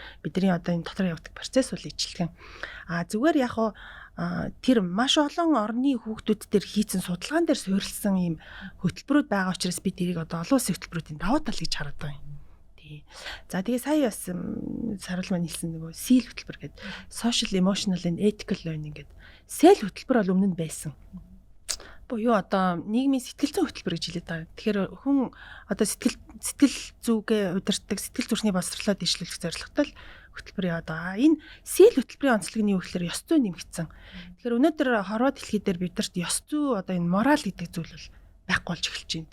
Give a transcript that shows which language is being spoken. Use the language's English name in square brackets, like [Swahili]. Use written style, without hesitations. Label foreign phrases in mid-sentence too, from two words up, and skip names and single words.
[Mongolian] Бидний одоо энэ дотор явагдах процесс бол ижилхэн. Зүгээр яг тэр маш олон орны хүүхдүүд дээр хийсэн судалгаан дээр суурилсан ийм хөтөлбөрүүд байгаа учраас би тэрийг одоо олон улсын хөтөлбөрүүдийн давуу тал гэж хараад байгаа юм. За тэгээ сая бас сарвал маань хэлсэн нөгөө SEL хөтөлбөр гэдэг [English] social emotional and ethical learning [Mongolian] гэдэг SEL хөтөлбөр бол өмнө нь байсан. Буюу одоо нийгмийн сэтгэл зүйн хөтөлбөр гэж хэлээд байгаа. Тэгэхээр хүн одоо сэтгэл зүгээ удирдах, сэтгэл зүрхний боловсролоо дэвшлүүлэх зорилготой хөтөлбөр яваад байгаа. Энэ SEL хөтөлбөрийн онцлог нь юу гэхээр ёс зүй нэмэгдсэн. Тэгэхээр өнөөдөр хорвоо дэлхий дээр бидэрт ёс зүй одоо энэ мораль гэдэг зүйл бол байхгүй болж эхэлж байна.